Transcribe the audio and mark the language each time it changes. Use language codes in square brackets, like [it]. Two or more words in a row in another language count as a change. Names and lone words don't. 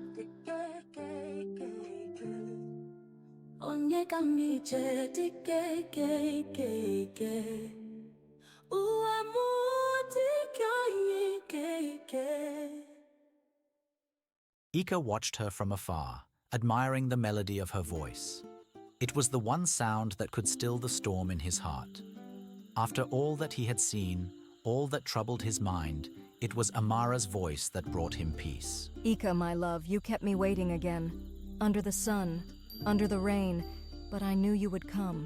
[en] Onye kamiche tike ke ke ke Uamuti kani ke ke Ika watched her from afar, admiring the melody of her voice. It was the one sound that could still the storm in his heart. After all that he had seen, all that troubled his mind, it was Amara's voice that brought him peace. Ika, my love, you kept me waiting again. Under the sun, under the rain, but I knew you would come.